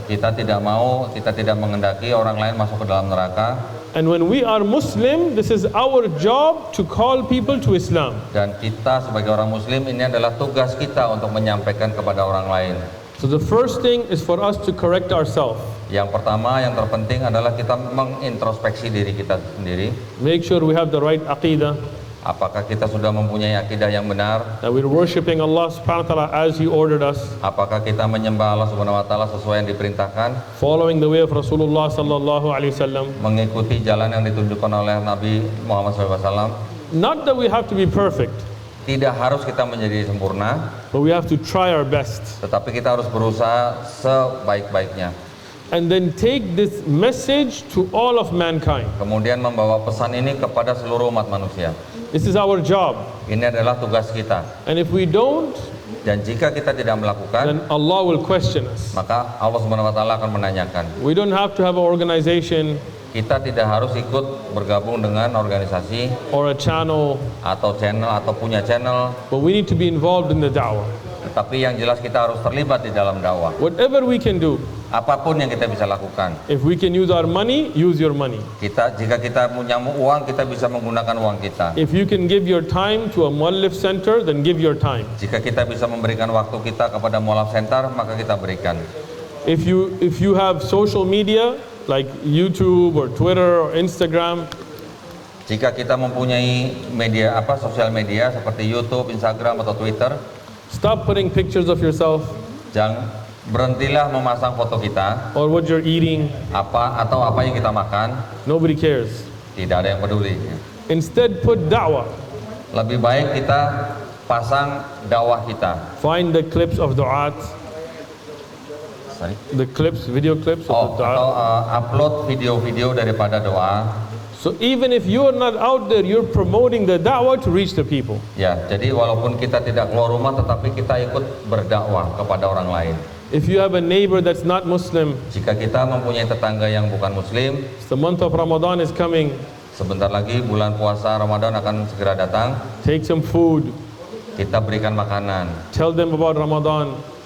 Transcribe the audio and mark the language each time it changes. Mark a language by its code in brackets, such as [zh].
[id] kita tidak mengendaki orang lain masuk ke dalam neraka. [en] And when we are Muslim, this is our job to call people to Islam. [id] Dan kita sebagai orang Muslim, ini adalah tugas kita untuk menyampaikan kepada orang lain. [en] So the first thing is for us to correct ourselves. [id] Yang pertama, yang terpenting adalah kita mengintrospeksi diri kita sendiri. [en] Make sure we have the right aqidah, [id] Apakah kita sudah mempunyai akidah yang benar? [en] that we're worshiping Allah subhanahu wa ta'ala as He ordered us, [id] Apakah kita menyembah Allah Subhanahu wa taala sesuai yang diperintahkan? [en] following the way of Rasulullah sallallahu alaihi wasallam. [id] Mengikuti jalan yang ditunjukkan oleh Nabi Muhammad SAW. [en] Not that we have to be perfect, [id] Tidak harus kita menjadi sempurna, [en] but we have to try our best. [id] tetapi kita harus berusaha sebaik-baiknya. [en] And then take this message to all of mankind. [id] Kemudian membawa pesan ini kepada seluruh umat manusia. [en] This is our job. [id] Ini adalah tugas kita. [en] And if we don't, [id] Dan jika kita tidak melakukan, [en] then Allah will question us. [id] maka Allah Subhanahu wa taala akan menanyakan. [en] We don't have to have an organization [id] Kita tidak harus ikut bergabung dengan organisasi [en] or a channel, [id] atau channel atau punya channel, [en] but we need to be involved in the da'wah. [id] tetapi yang jelas kita harus terlibat di dalam dakwah. [en] Whatever we can do, [id] Apapun yang kita bisa lakukan. [en] if we can use our money, use your money. [id] Jika kita punya uang, kita bisa menggunakan uang kita. [en] If you can give your time to a muallif center, then give your time. [id] Jika kita bisa memberikan waktu kita kepada mualaf center, maka kita berikan. [en] If you have social media like YouTube or Twitter or Instagram, [id] Jika kita mempunyai media sosial media seperti YouTube, Instagram atau Twitter, [en] stop putting pictures of yourself [id] berhentilah memasang foto kita [en] or what you're eating. [id] atau apa yang kita makan. [en] Nobody cares. [id] Tidak ada yang peduli. [en] Instead, put da'wah. [id] Lebih baik kita pasang dakwah kita. [en] Find the clips of du'at, Sorry. the video clips of the [id] Atau [en] du'at. [id] upload video-video daripada doa. [en] So even if you're not out there, you're promoting the da'wah to reach the people. [id] Ya, jadi walaupun kita tidak keluar rumah, tetapi kita ikut berdakwah kepada orang lain. [en] If you have a neighbor that's not Muslim, [id] Jika kita mempunyai tetangga yang bukan Muslim, [en] the month of Ramadan is coming, [id] sebentar lagi bulan puasa Ramadan akan segera datang. [en] take some food, [id] Kita berikan makanan, [en] tell them about Ramadan.